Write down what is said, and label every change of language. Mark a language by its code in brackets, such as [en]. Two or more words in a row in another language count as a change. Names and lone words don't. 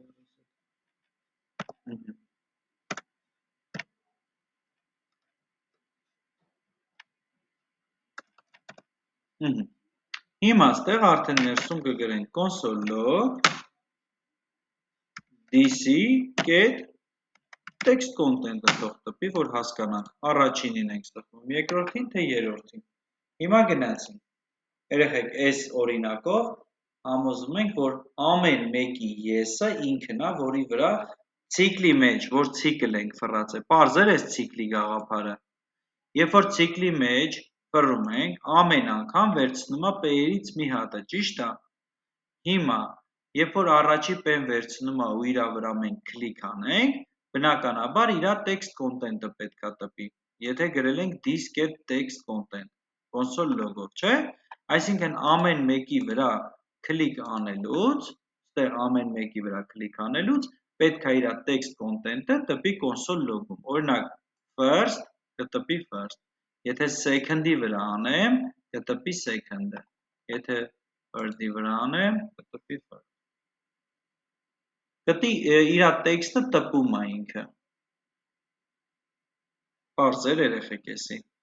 [hy] Հիմա ստեղ արդեն ներսում կգրենք [en] console log dc get text content- [hy] ը թող տպի, որ հասկանանք, առաջինին ենք ստպում, երկրորդին թե երրորդին։ Հիմա գնացինք։ Երեխեք, այս օրինակով համոզում ենք, որ ամեն մեկի yes-ը ինքն է, որի վրա ցիկլի մեջ, որ ցիկլ ենք ֆռացել, պարզեր այս ցիկլի գաղափարը։ Երբ որ ցիկլի մեջ ֆռում ենք, ամեն անգամ վերցնում է P-երից մի հատը, ճիշտ է։ Հիմա, երբ որ առաջի P-ն վերցնում է ու իր վրա մենք կլիկ անենք, բնականաբար իր [en] text content- [hy] ը պետք է տպի։ Եթե գրել ենք [en] this get text content, console log- [hy] ով, չէ՞։ Այսինքն ամեն մեկի վրա կլիկ անելուց, ստեղ ամեն մեկի վրա կլիկ անելուց, պետք է իր [en] text content- [hy] ը տպի [en] console log- [hy] ում։ Օրինակ, first կտպի first։ Եթե second-ի վրա անեմ, կտպի second-ը։ Եթե third-ի վրա անեմ, կտպի third։ Գտի իր տեքստը տպում է ինքը։ Պարզեր երեխեք էսի։